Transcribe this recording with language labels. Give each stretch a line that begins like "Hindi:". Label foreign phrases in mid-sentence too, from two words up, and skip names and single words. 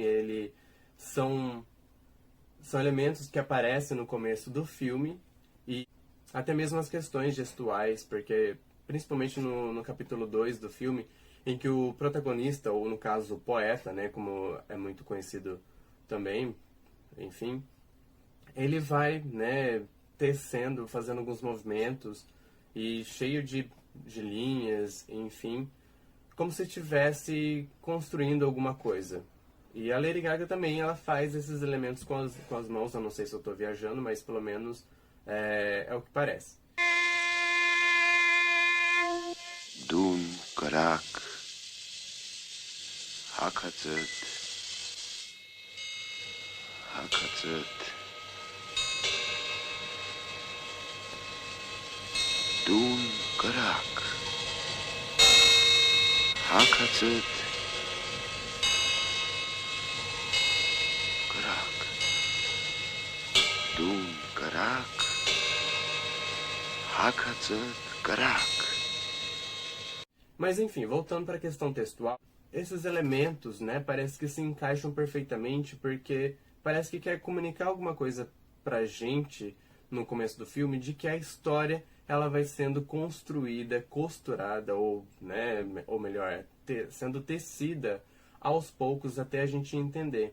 Portuguese: São elementos que aparecem no começo do filme, e até mesmo as questões gestuais, porque principalmente no capítulo 2 do filme, em que o protagonista, ou no caso o poeta, né, como é muito conhecido também, enfim, ele vai, né, tecendo, fazendo alguns movimentos, e cheio de linhas, enfim, como se estivesse construindo alguma coisa. E a Lady Gaga também, ela faz esses elementos com as mãos. Eu não sei se eu estou viajando, mas pelo menos é o que parece. Dun Karak Hakazet Dun Karak Hakatut. Karak. Dun karak. Hakatut karak. Mas enfim, voltando para a questão textual, esses elementos, né, parece que se encaixam perfeitamente porque parece que quer comunicar alguma coisa pra gente no começo do filme de que a história ela vai sendo construída, costurada ou, né, ou melhor, sendo tecida aos poucos até a gente entender.